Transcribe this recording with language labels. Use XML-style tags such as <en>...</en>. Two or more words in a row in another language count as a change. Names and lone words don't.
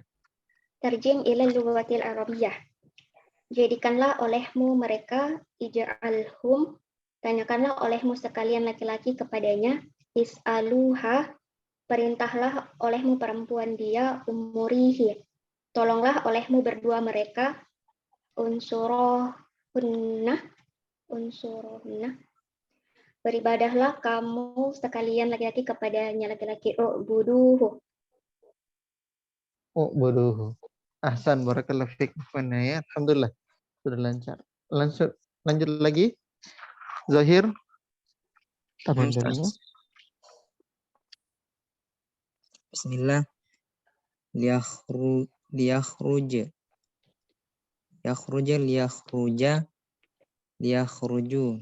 <ar>ترجم إلى اللغة العربية.</ar> <id>Jadikanlah olehmu mereka, ija'alhum, tanyakanlah olehmu sekalian laki-laki kepadanya, is'aluha, perintahlah olehmu perempuan dia, umurihi, tolonglah olehmu berdua mereka, unsurohunna, beribadahlah kamu sekalian laki-laki kepadanya, laki-laki, u'buduhu.</id> <ar>أحسن، بارك الله فيك.</ar> <id>Ya, alhamdulillah sudah lancar. Lanjut lagi. Zahir. Bismillah.</id> <ar>ليخرج. ليخرجُ.</ar>